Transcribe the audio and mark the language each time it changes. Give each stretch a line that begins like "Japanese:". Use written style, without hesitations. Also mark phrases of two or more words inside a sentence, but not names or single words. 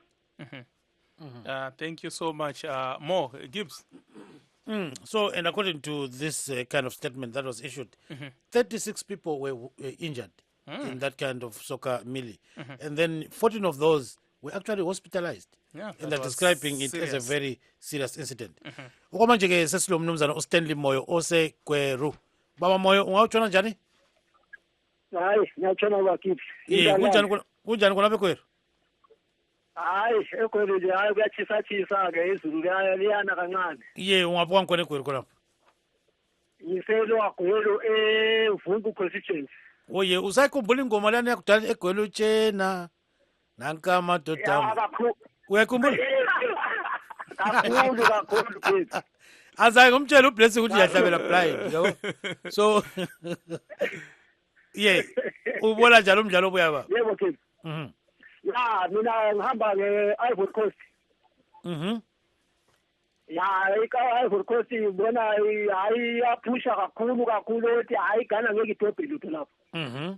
English: Thank you so much. Mo, Gibbs. So, and according to this kind of statement that was issued, 36 people were injured in that kind of soccer melee. And then 14 of those were actually hospitalized. Yeah, and they're describing it as a very serious incident.
North Ndebele: Okwamanje ke sesilo mnumzana uStanley Moyo oseGweru. Baba Moyo ungawutshona njani? Hayi, ngiyatshona bakithi. Kunjani khona beGweru? Hayi, eGweru nje hayi kuyachisa ke izulu liyana kancane. Ungabuka ngkhona eGweru khona. Ngiselwa Gwelu eVungu constituency. Usayikhumbula ingoma lana yakudala eGweru tshena nanka amadoda. Uyakhumbula? Kakhulu kids. Azayi ngomtshela uBlessing ukuthi uyahlabela blind, yabo. So ubona njalo umdlalo obuya baba. Yebo kids. Ya, mina ngihamba nge-Ivory Coast. Ya, Ivory Coast ngibona hayi yaphusha kakhulu ukuthi hayi Ghana ngeke idobhe lutho lapho.